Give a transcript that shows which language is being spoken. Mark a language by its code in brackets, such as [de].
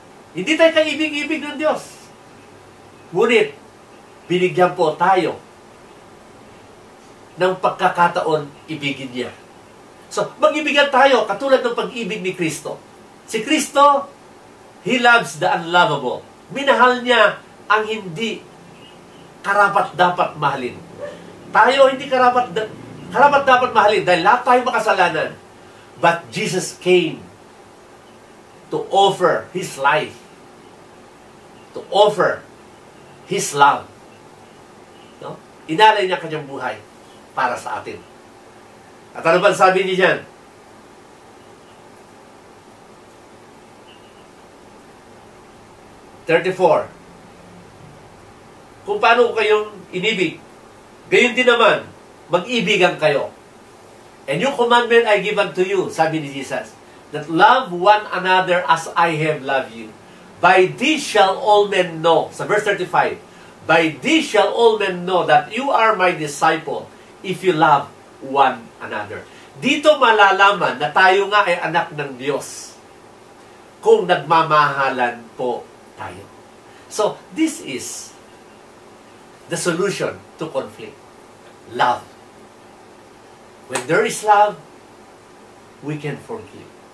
[tl] Hindi tayo kaibig-ibig ng Diyos. Ngunit, binigyan po tayo ng pagkakataon ibigin niya. So, mag-ibigan tayo katulad ng pag-ibig ni Kristo. Si Kristo, [en] He loves the unlovable. [tl] Minahal niya ang hindi karapat-dapat mahalin. Tayo hindi karapat-dapat mahalin dahil lahat tayo makasalanan. [en] But Jesus came to offer His life, to offer His love. [tl] No? Inalay niya kanyang buhay para sa atin. At ano ba sabi niya dyan? Kung paano kayong inibig, gayon din naman, mag-ibigan kayo. [en] And yung commandment I give unto you, [tl] sabi ni Jesus, [en] that love one another as I have loved you. By this shall all men know, sa verse 35, by this shall all men know that you are my disciple if you love one another. [tl] Dito malalaman na tayo nga ay anak ng Diyos kung nagmamahalan po tayo. [en] So, this is the solution to conflict. Love. When there is love, we can forgive.